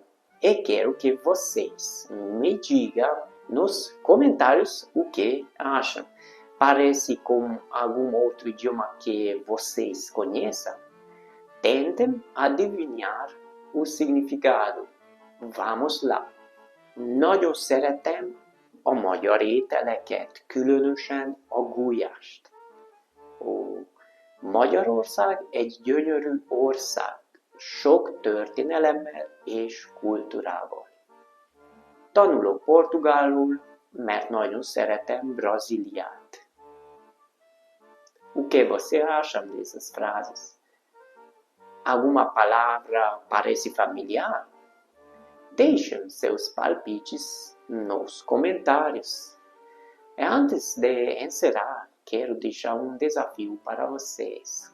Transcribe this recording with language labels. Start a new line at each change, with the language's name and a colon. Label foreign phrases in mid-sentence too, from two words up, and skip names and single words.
Portuguese: E quero que vocês me digam nos comentários o que acham. Parece com algum outro idioma que vocês conheçam? Tentem adivinhar o significado. Vamos lá!
Hungarian: Nagyon szeretem a magyar ételeket, különösen a gulyást. Magyarország egy gyönyörű ország, sok történelemmel és kultúrával. Tanulok portugálul, mert nagyon szeretem Brazíliát.
Portuguese: O que você acha dessas frases? Alguma palavra parece familiar? Deixem seus palpites nos comentários. E antes de encerrar, quero deixar um desafio para vocês.